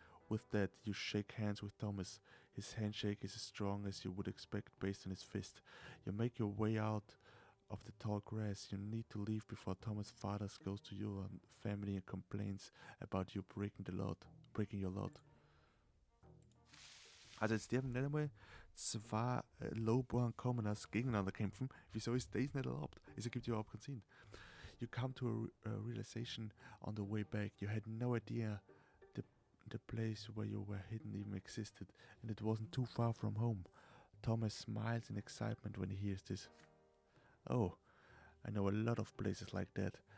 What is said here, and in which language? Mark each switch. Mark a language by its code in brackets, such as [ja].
[en] With that, you shake hands with Thomas. His handshake is as strong as you would expect based on his fist. You make your way out of the tall grass. You need to leave before Thomas' father goes to your family and complains about you breaking your lot. [de] Also jetzt sterben nicht einmal zwei Lowborn Commoners gegeneinander kämpfen. Wieso ist das nicht erlaubt? Es ergibt überhaupt keinen Sinn. [en] You come to a realization on the way back. You had no idea the place where you were hidden even existed, and it wasn't too far from home. Thomas smiles in excitement when he hears this. Oh, I know a lot of places like that.